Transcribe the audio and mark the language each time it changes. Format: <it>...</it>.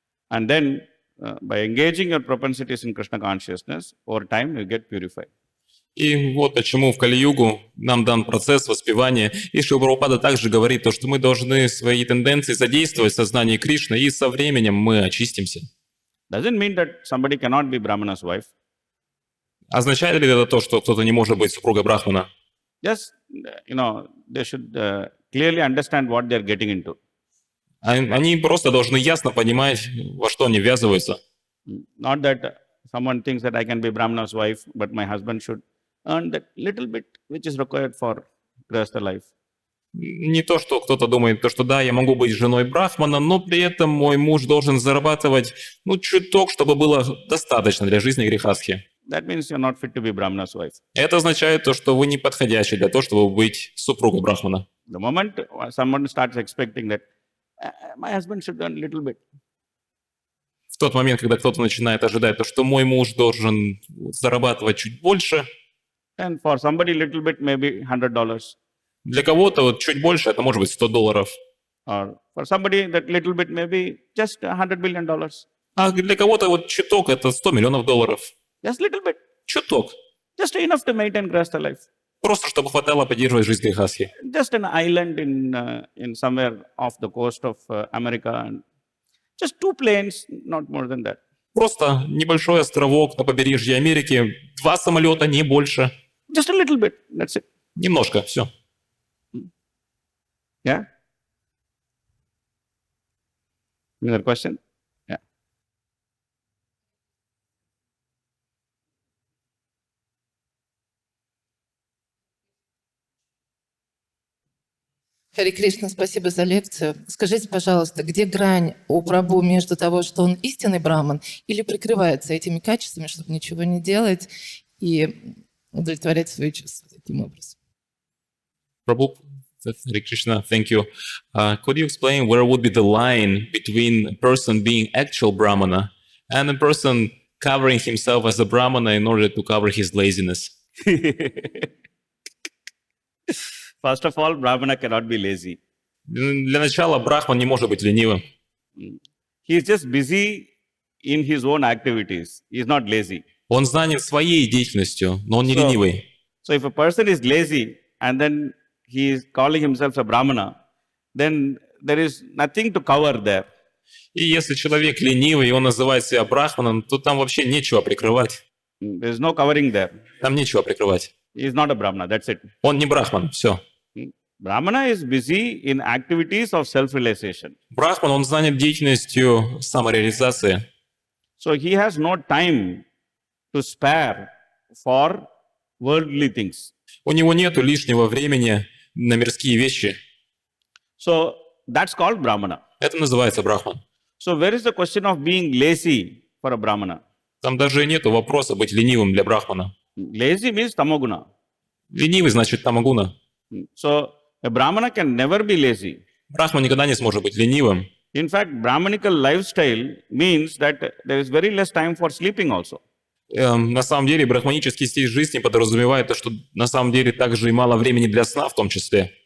<en>And then by engaging your propensities in Krishna consciousness, over time you get purified.</en> <ru>И вот почему в Кали-югу нам дан процесс воспевания. И Шрила Прабхупада также говорит, то, что мы должны свои тенденции задействовать в сознании Кришны, и со временем мы очистимся.</ru> <en>Doesn't mean that somebody cannot be Brahmana's wife.</en> <ru>Означает ли это то, что кто-то не может быть супругой Брахмана?</ru> <en>Just, they should clearly understand what they're getting into.</en> <ru>Они просто должны ясно понимать, во что они ввязываются.</ru> <en>Not that someone thinks that I can be Brahmana's wife, but my husband should earn that little bit which is required for Grihastha life.</en> <ru>Не то, что кто-то думает, то, что да, я могу быть женой Брахмана, но при этом мой муж должен зарабатывать, чуток, чтобы было достаточно для жизни грехастхи.</ru> <en>That means you're not fit to be Brahmana's wife.</en> <ru>Это означает то, что вы не подходящий для того, чтобы быть супругой Брахмана.</ru> <en>The moment someone starts expecting that my husband should earn a little bit,</en> <ru>В тот момент, когда кто-то начинает ожидать то, что мой муж должен зарабатывать чуть больше,</ru> <en>and for somebody little bit maybe $100,</en> <ru>для кого-то чуть больше, это может быть $100.</ru> <en>or for somebody that little bit maybe just $100 billion.</en> <ru>А для кого-то чуток это $100 миллионов.</ru> <en>Just little bit,</en> <ru>Чуток.</ru> <en>just enough to maintain Grihastha life.</en> <ru>Просто чтобы хватало поддерживать жизнь грехастхи.</ru> <en>Just an island in somewhere off the coast of America, and just 2 planes, not more than that.</en> <ru>Просто небольшой островок на побережье Америки, 2 самолета, не больше.</ru> <en>Just a little bit, that's it.</en> <ru>Немножко, все.</ru> <en>Yeah? Another question? Yeah.</en> <ru>Хари Кришна, спасибо за лекцию. Скажите, пожалуйста, где грань у прабху между того, что он истинный браман, или прикрывается этими качествами, чтобы ничего не делать и удовлетворять свои чувства таким образом?</ru> <en>Prabhu, Hare Krishna, thank you. Could you explain where would be the line between a person being actual Brahmana and a person covering himself as a Brahmana in order to cover his laziness? First of all, Brahmana cannot be lazy.</en> <ru>Для начала, Брахман не может быть ленивым.</ru> <en>He is just busy in his own activities. He is not lazy.</en> <ru>Он занят своей деятельностью, но он не ленивый.</ru> <en>So if a person is lazy and then he is calling himself a Brahmana, then there is nothing to cover there.</en> <ru>И если человек ленивый, и он называет себя Брахманом, то там вообще нечего прикрывать.</ru> <en>There is no covering there.</en> <ru>Там нечего прикрывать.</ru> <en>He is not a Brahmana, that's it.</en> <ru>Он не Брахман, все.</ru> <en>Brahmana is busy in activities of self-realization.</en> <ru>Брахман, он занят деятельностью самореализации.</ru> <en>So he has no time to spare for worldly things.</en> <ru>У него нету лишнего времени на мирские вещи.</ru> <en>So that's called Brahmana.</en> <ru>Это называется Брахман.</ru> <en>So where is the question of being lazy for a Brahmana?</en> <ru>Там даже нету вопроса быть ленивым для Брахмана.</ru> <en>Lazy means tamoguna.</en> <ru>Ленивый значит тамагуна.</ru> <en>So a Brahmana can never be lazy.</en> <ru>Брахман никогда не сможет быть ленивым.</ru> <en>In fact, Brahmanical lifestyle means that there is very less time for sleeping also.</en> <ru>На самом деле, брахманический стиль жизни подразумевает то, что на самом деле также и мало времени для сна в том числе.</ru>